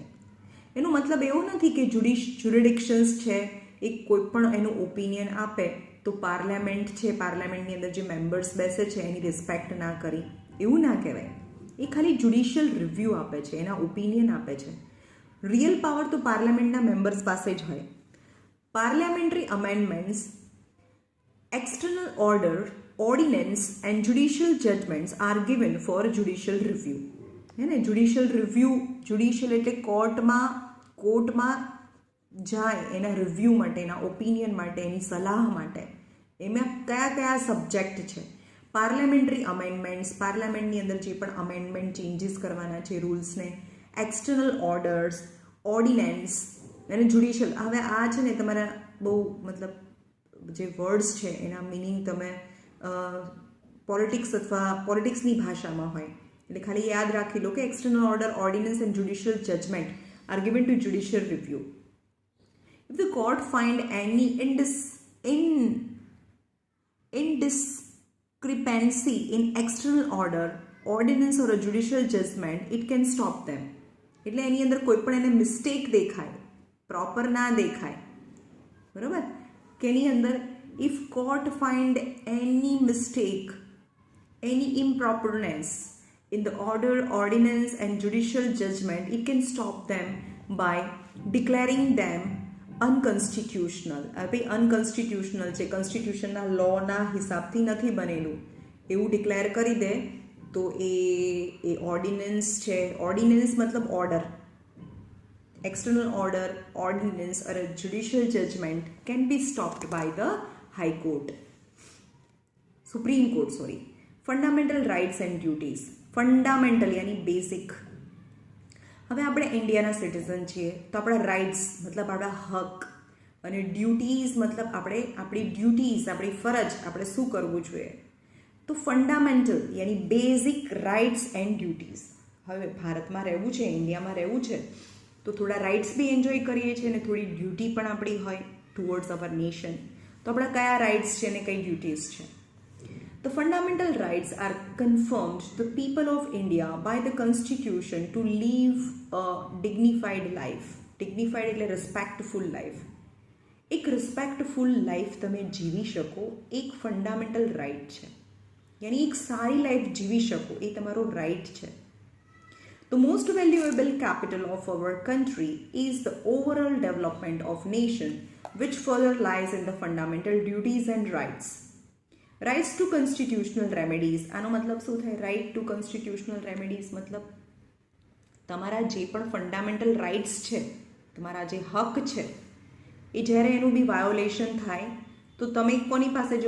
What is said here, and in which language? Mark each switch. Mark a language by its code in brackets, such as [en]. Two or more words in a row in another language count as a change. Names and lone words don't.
[gu] એનો મતલબ એવું નથી કે જ્યુરિડિક્શન્સ છે એ કોઈ પણ એનું ઓપિનિયન આપે તો પાર્લામેન્ટ છે, પાર્લામેન્ટની અંદર જે મેમ્બર્સ બેસે છે એની રિસ્પેક્ટ ના કરી, એવું ના કહેવાય. એ ખાલી [en] judicial review [gu] આપે છે, એના ઓપિનિયન આપે છે. [en] real power [gu] તો પાર્લામેન્ટના મેમ્બર્સ પાસે જ હોય. [en] parliamentary amendments, external order, ordinance and judicial judgments are given for judicial review. [gu] હે ને, જ્યુડિશિયલ એટલે કોર્ટમાં જાય એના રિવ્યૂ માટે, એના ઓપિનિયન માટે, એની સલાહ માટે. એમાં કયા સબ્જેક્ટ છે? [en] parliamentary amendments, [gu] પાર્લામેન્ટની અંદર જે પણ [en] amendment changes [gu] કરવાના છે રૂલ્સને, [en] external orders, ordinance [gu] અને જ્યુડિશિયલ. હવે આ છે ને તમારા બહુ મતલબ જે વર્ડ્સ છે એના મિનિંગ તમે પોલિટિક્સની ભાષામાં હોય એટલે ખાલી યાદ રાખી લો કે [en] external order, ordinance and judicial judgment are given to judicial review. If the court find any indiscrepancy in external order, ordinance or a judicial judgment, it can stop them. [gu] એટલે એની અંદર કોઈ પણ એને મિસ્ટેક દેખાય, પ્રોપર ના દેખાય, બરાબર, કે એની અંદર [en] if court find any mistake, any improperness in the order, ordinance and judicial judgment, it can stop them by declaring them unconstitutional. [gu] ભાઈ અનકન્સ્ટિટ્યુશનલ છે, કોન્સ્ટિટ્યુશનના લોના હિસાબથી નથી બનેલું એવું ડિક્લેર કરી દે તો એ ઓર્ડિનન્સ છે. ઓર્ડિનન્સ મતલબ ઓર્ડર, [en] external order, ordinance or a judicial judgment can be stopped by the High Court, Supreme Court, sorry. Fundamental rights and duties. [gu] ફંડામેન્ટલ યાની બેઝિક. હવે આપણે ઇન્ડિયાના સિટીઝન છીએ તો આપણા રાઇટ્સ મતલબ આપણા હક અને ડ્યુટીઝ મતલબ આપણે આપણી ડ્યુટીઝ, આપણી ફરજ, આપણે શું કરવું જોઈએ. તો ફંડામેન્ટલ યાની [en] basic rights and duties. [gu] હવે ભારતમાં રહેવું છે, ઇન્ડિયામાં રહેવું છે તો થોડા રાઇટ્સ બી એન્જોય કરીએ છીએ અને થોડી ડ્યુટી પણ આપણી હોય [en] towards our nation. [gu] તો આપણા કયા રાઇટ્સ છે અને કઈ ડ્યુટીઝ છે? [en] The fundamental rights are confirmed to the people of India by the Constitution to live a dignified life. [gu] Dignified એટલે [en] respectful life. [gu] એક [en] respectful life [gu] તમે જીવી શકો એક [en] fundamental right [gu] છે, યાની એક સારી લાઈફ જીવી શકો એ તમારો રાઇટ છે. [en] The most valuable capital of our country is the overall development of nation, which further lies in the fundamental duties and rights. rights to constitutional remedies. [gu] આનો મતલબ શું થાય? [en] right to constitutional remedies [gu] મતલબ તમારા જે પણ [en] fundamental rights [gu] છે, તમારા જે હક છે, એ જ્યારે એનું બી વાયોલેશન થાય તો તમે કોની પાસે જાઓ?